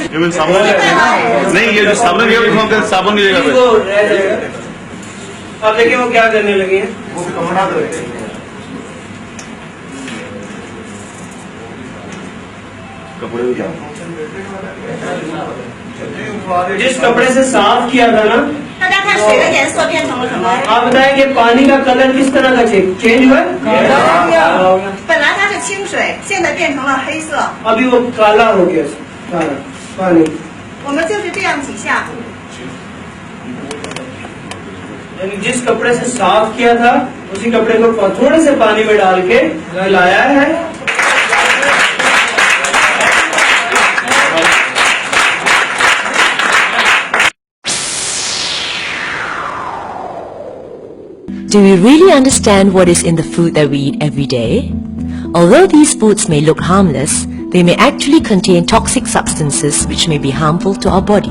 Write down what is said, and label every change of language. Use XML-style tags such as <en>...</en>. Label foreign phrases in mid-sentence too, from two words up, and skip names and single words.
<hi>ये बिल साबुन नहीं, ये जो साबुन दिया उसमें साबुन नहीं देगा। वो रह जाएगा। अब देखिए वो क्या करने लगे हैं। कपड़े भी क्या जिस कपड़े से साफ किया था ना,</hi> <zh>大家看水的颜色变成了什么？</zh> <hi>आप बताएं कि पानी का कलर किस तरह का चेंज हुआ है?</hi> <zh>本来它是清水，现在变成了黑色。</zh> <hi>अभी वो काला हो गया काला पानी।</hi> <zh>我们就是这样几下，</zh> <hi>यानी जिस कपड़े से साफ किया था उसी कपड़े को थोड़े से पानी में डाल के लाया है।</hi> <en>Do we really understand what is in the food that we eat every day? Although these foods may look harmless, they may actually contain toxic substances which may be harmful to our body.</en>